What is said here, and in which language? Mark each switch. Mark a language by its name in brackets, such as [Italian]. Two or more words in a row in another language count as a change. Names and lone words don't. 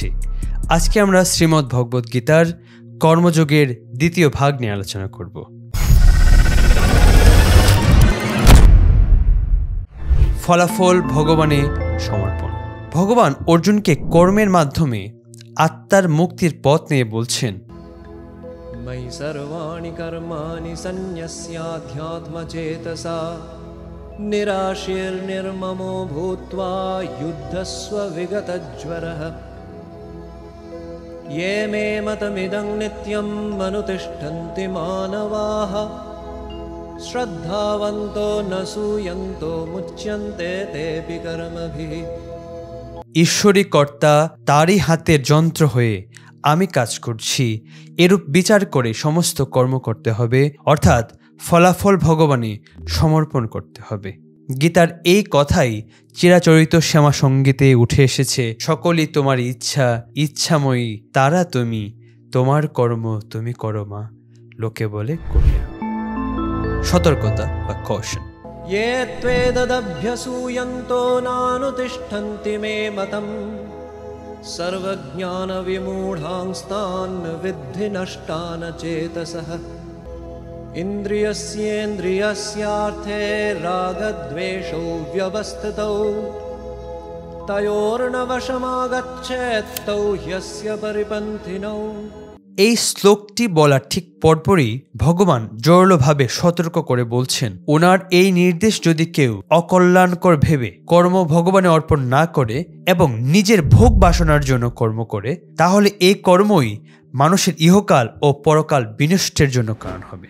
[Bangla] আজকে আমরা শ্রীমদ্ ভগবদ গীতার কর্মযোগের দ্বিতীয় ভাগ নিয়ে আলোচনা করব। ফলাফল ভগবানে সমর্পণ। ভগবান অর্জুনকে কর্মের মাধ্যমে আত্মার মুক্তির পথ নিয়ে বলছেন, [Sanskrit] ময়ি সর্বাণি কর্মাণি সন্ন্যস্যাধ্যাত্মচেতসা নিরাশীর্নির্মমো ভূত্বা যুদ্ধস্ব বিগতজ্বরঃ ये मे मतमिदं नित्यं मनुतिष्ठन्ति मानवाः श्रद्धावन्तो न सूयन्तो मुच्यन्ते तेऽपि कर्मभिः। [Bangla] ঈশ্বরী কর্তা তারই হাতের যন্ত্র হয়ে আমি কাজ করছি, এরূপ বিচার করে সমস্ত কর্ম করতে হবে, অর্থাৎ ফলাফল ভগবানে সমর্পণ করতে হবে। গীতার এই কথাই চিরাচরিত শ্যামা সঙ্গীতে উঠে এসেছে। সকলই তোমার ইচ্ছা, ইচ্ছাময়ী তারা তুমি, তোমার কর্ম তুমি করো মা, লোকে বলে করিয়া। সতর্কতা বা কশন। [Sanskrit] ये त्वेदभ्यसूयन्तो नानुतिष्ठन्ति मे मतम् सर्वज्ञानविमूढांस्तान् विद्धि नष्टान् चेतसः इन्द्रियस्येन्द्रियस्यार्थे रागद्वेषौ व्यवस्थितौ तयोर्नवशमागच्छेत् तौ ह्यस्य परिपन्थिनौ। [Bangla] এই শ্লোকটি বলার ঠিক পরপরই ভগবান জোরালোভাবে সতর্ক করে বলছেন, ওনার এই নির্দেশ যদি কেউ অকল্যাণকর ভেবে কর্ম ভগবানে অর্পণ না করে এবং নিজের ভোগ বাসনার জন্য কর্ম করে, তাহলে এই কর্মই মানুষের ইহকাল ও পরকাল বিনষ্টের জন্য কারণ হবে।